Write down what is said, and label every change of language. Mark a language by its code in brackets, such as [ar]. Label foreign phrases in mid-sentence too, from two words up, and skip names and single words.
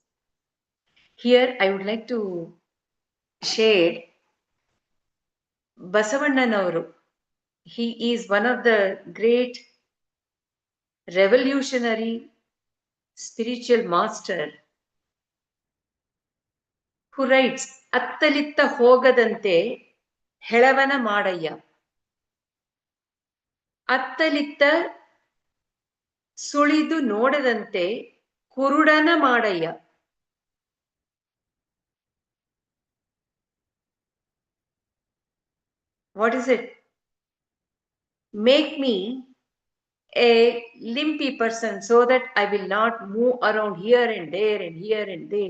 [en] Here I would like to share Basavannanavaru. He is one of the great revolutionary spiritual master who writes [kn] ಅತ್ತಲಿತ್ತ ಹೋಗದಂತೆ ಹೆಳವನ ಮಾಡಯ್ಯ. ಅತ್ತಲಿತ್ತ ಸುಳಿದು ನೋಡದಂತೆ ಕುರುಡನ ಮಾಡಯ್ಯ. [en] What is it? Make me a limpy person so that I will not move around here and there and here and there.